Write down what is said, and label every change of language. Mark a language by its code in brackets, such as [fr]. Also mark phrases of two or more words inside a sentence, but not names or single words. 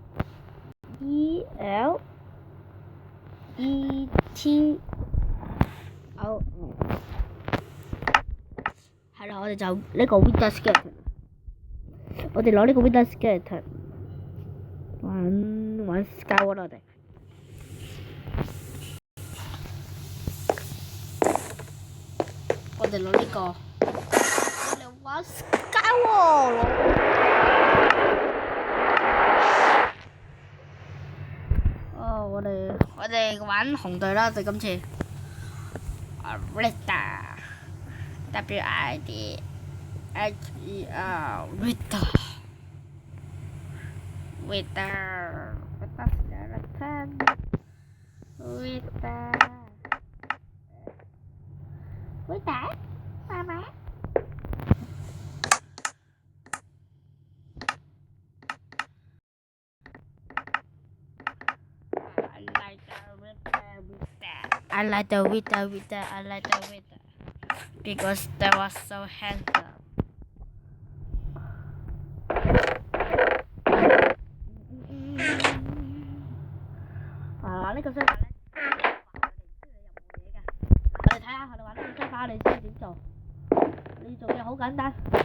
[yue] 係啦，我哋就呢個 Wither Skeleton，我哋攞呢個 Wither Skeleton 玩 Skyward 我哋攞呢個。玩 Skyward 哦，我哋玩紅隊啦，就今次。Rita WIDHER Wither skeleton Wither Mama. [en] I like the Wither. I like the Wither because they was so handsome. [yue] 呢個相反咧，我哋睇下我哋玩呢個相反，你知點做？你做嘢好簡單。